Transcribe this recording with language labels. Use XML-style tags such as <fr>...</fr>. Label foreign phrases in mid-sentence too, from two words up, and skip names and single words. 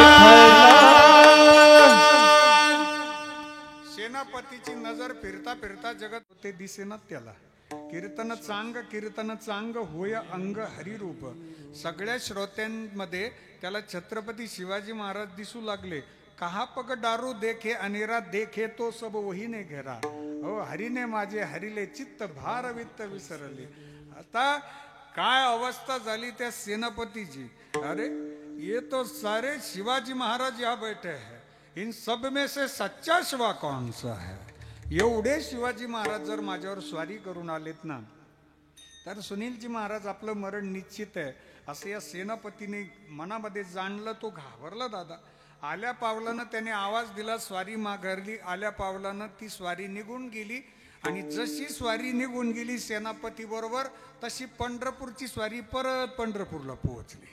<mr>सेनापतीची नजर फिरता फिरता जगत होते दिसेना त्याला. कीर्तन चांग होय अंग हरिरूप. सगळ्या श्रोत्यांमध्ये त्याला छत्रपती शिवाजी महाराज दिसू लागले.</mr> <hi>कहा पग दारू देखे अनेरा देखे तो सब वही ने घेरा.</hi> <mr>हो हरीने माझे हरिले चित्त भार वित्त विसरले. आता काय अवस्था झाली त्या सेनापतीची.</mr> <hi>अरे ये तो सारे शिवाजी महाराज यहाँ बैठे हैं, इन सब में से सच्चा शिवा कौन सा है.</hi> <mr>एवढे शिवाजी महाराज जर माझ्यावर स्वारी करून आलेत ना तर सुनीलजी महाराज आपलं मरण निश्चित आहे असं या सेनापतीने मनामध्ये जाणलं. तो घाबरला दादा. आल्या पावलानं त्याने आवाज दिला, स्वारी माघारली. आल्या पावलानं ती स्वारी निघून गेली आणि जशी स्वारी निघून गेली सेनापती बरोबर तशी पंढरपूरची स्वारी परत पंढरपूरला पोहोचली.</mr>